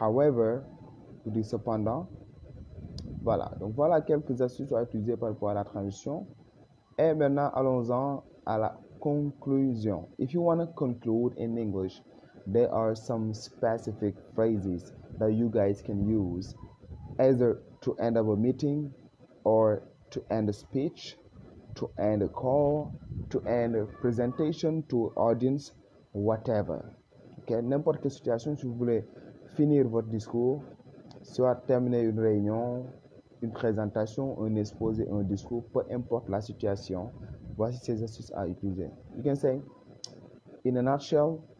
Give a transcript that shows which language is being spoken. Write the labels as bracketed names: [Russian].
[French] Vous dites cependant. Voilà. Donc, voilà quelques astuces à utiliser par rapport à la transition. Et maintenant, allons-en à la conclusion. [English] If you want to conclude in English, there are some specific phrases that you guys can use either to end up a meeting or to end a speech, to end a call, to end a presentation to audience, whatever. Okay? [French] N'importe quelle situation, si vous voulez finir votre discours, soit terminer une réunion, une présentation, un exposé, un discours, peu importe la situation, voici ces astuces à utiliser. [English] You can say, in a nutshell,